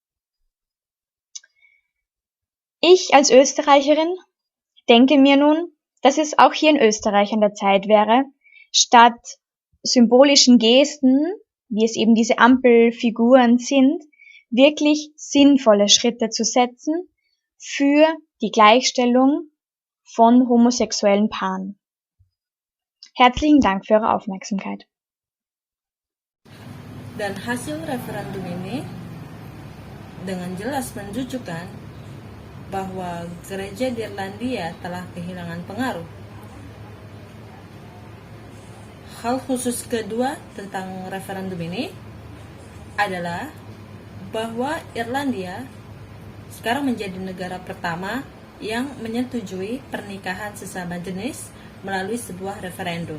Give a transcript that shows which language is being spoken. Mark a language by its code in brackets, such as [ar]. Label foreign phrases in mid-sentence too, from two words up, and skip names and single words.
[de] Ich als Österreicherin denke mir nun, dass es auch hier in Österreich an der Zeit wäre, statt symbolischen Gesten, wie es eben diese Ampelfiguren sind, wirklich sinnvolle Schritte zu setzen für die Gleichstellung von homosexuellen Paaren. Herzlichen Dank für eure Aufmerksamkeit. [id] Dan hasil referendum ini dengan jelas menunjukkan bahwa gereja di Irlandia telah kehilangan pengaruh. Hal khusus kedua tentang referendum ini adalah bahwa Irlandia sekarang menjadi negara pertama yang menyetujui pernikahan sesama jenis melalui sebuah referendum.